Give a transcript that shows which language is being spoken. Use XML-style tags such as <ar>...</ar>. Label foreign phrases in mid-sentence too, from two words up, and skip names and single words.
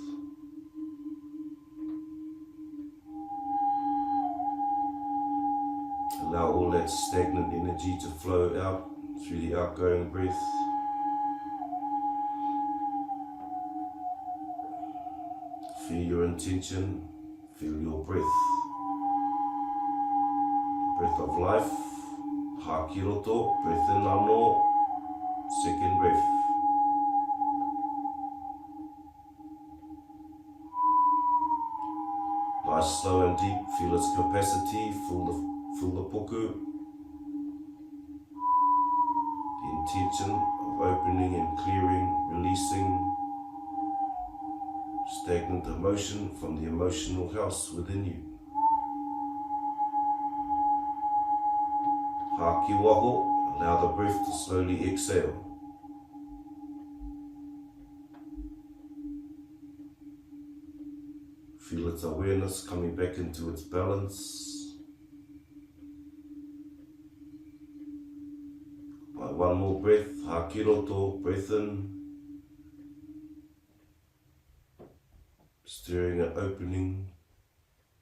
<en>Allow all that stagnant energy to flow out through the outgoing breath. Feel your intention, feel your breath. The breath of life,</en> <mi>haki roto,</mi> <en>breath in anō, second breath. Nice, slow and deep, feel its capacity, feel the puku. The intention of opening and clearing, releasing stagnant emotion from the emotional house within you.</en> <mi>Haki waho,</mi> <en>allow the breath to slowly exhale. Feel its awareness coming back into its balance. By one more breath,</en> <mi>haki roto,</mi> <en>breath in. Stirring and opening</en>